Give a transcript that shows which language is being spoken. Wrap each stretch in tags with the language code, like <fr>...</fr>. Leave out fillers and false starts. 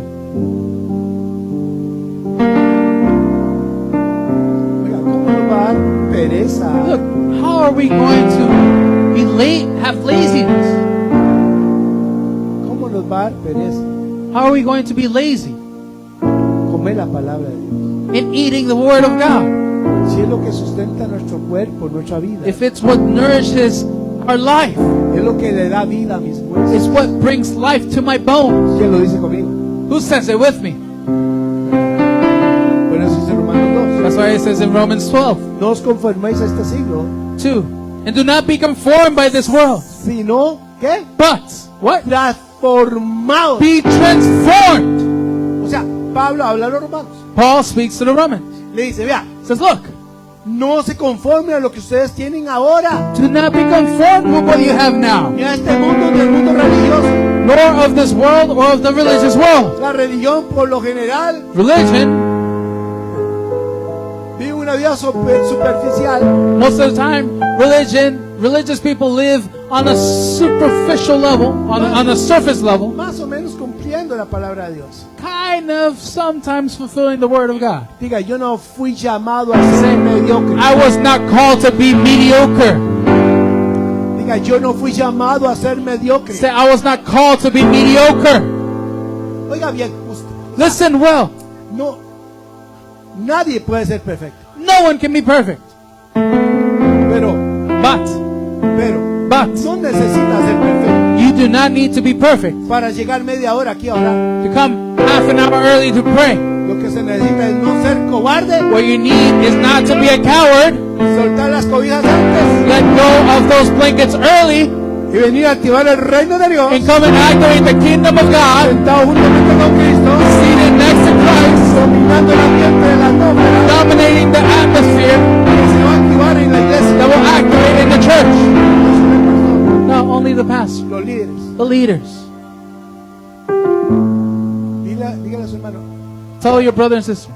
<es>Oiga, ¿cómo nos va a dar pereza?</es> <en>Look, how are we going to be late, have laziness?</en> <es>¿Cómo nos va a dar pereza?</es> <en>How are we going to be lazy</en> <es>Comer la palabra de Dios.</es> <en>in eating the Word of God?</en> <es>Si es lo que sustenta nuestro cuerpo, nuestra vida.</es> <en>If it's what nourishes our life,</en> <es>Es lo que le da vida a mis</es> <en>it's</en> <es>huesos.</es> <en>what brings life to my bones.</en> <es>¿Quién lo dice conmigo?</es> <en>Who says it with me?</en> <es>Por eso dice Romanos</es> <en>That's why it says in Romans 12:2.</en> <es>2. No os conforméis a este siglo,</es> <en>And do not be conformed by this world,</en> <es>sino, ¿qué?</es> <en>but what?</en> <es>Transformados.</es> <en>Be transformed.</en> <es>O sea, Pablo habla a los romanos.</es> <en>Paul speaks to the Romans.</en> <es>Le dice, vea,</es> <en>Says, look,</en> <es>no se conformen a lo que ustedes tienen ahora.</es> <en>do not be conformed with what you have now,</en> <es>Ni a este mundo, ni al mundo religioso.</es> <en>nor of this world or of the religious world.</en> <es>La religión, por lo general,</es> <en>Religion,</en> <es>vive una vida superficial.</es> <en>most of the time, religious people live on a superficial level, on a surface level,</en> <es>Más o menos cumpliendo la palabra de Dios.</es> <en>kind of sometimes fulfilling the Word of God.</en> <es>Diga, yo no fui llamado a ser mediocre.</es> <en>I was not called to be mediocre.</en> <es>Diga, yo no fui llamado a ser mediocre.</es> <en>Say, I was not called to be mediocre.</en> <es>Oiga bien, usted,</es> <en>Listen well.</en> <es>no, nadie puede ser perfecto.</es> <en>No one can be perfect.</en> <es>Pero</es> <en>But</en> <es>Pero</es> <en>But</en> <es>no necesitas ser perfecto</es> <en>you do not need to be perfect</en> <es>para llegar media hora aquí a orar.</es> <en>to come half an hour early to pray.</en> <es>Lo que se necesita es no ser cobarde,</es> <en>What you need is not to be a coward.</en> <es>soltar las cobijas antes</es> <en>Let go of those blankets early</en> <es>y venir a activar el reino de Dios,</es> <en>and come and activate the kingdom of God,</en> <es>sentado juntamente con Cristo,</es> <en>seated next to Christ,</en> <es>dominando el ambiente de la atmósfera</es> <en>dominating the atmosphere</en> <es>que se va a activar en la iglesia.</es> <en>that will activate in the church.</en> <es>No</es> <en>Not only the pastor,</en> <es>los líderes.</es> <en>the leaders.</en> <es>Dígale a su hermano,</es> <en>Tell your brother and sister,</en>